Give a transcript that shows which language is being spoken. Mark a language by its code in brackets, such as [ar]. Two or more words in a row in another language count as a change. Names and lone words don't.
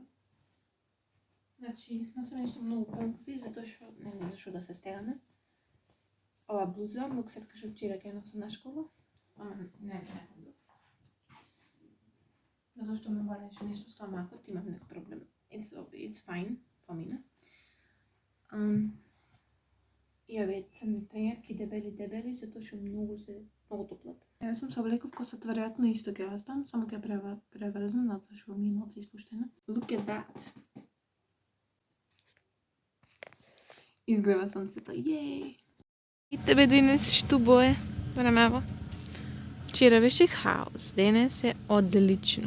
[mk] Значи, носеме нешто многу комфи, затоа што не зашо да се стегаме. Ова блуза, многу се кажа вчера ќе носам на школа, ама не ходов. Затоа што ме болеше нешто стомакот, имам некој проблем. [en] It's fine, [mk] помина. И овие црни тренерки дебели, затоа што многу топлат. Јас сум се облеков косата веројатно исто ќе оставам, само ќе преврзам, затоа што ми е малку испуштена. [en] Look at that. [mk] Изгрева сонцето, јеј! И тебе денес што бое времево? Вчера беше хаос, денес е одлично.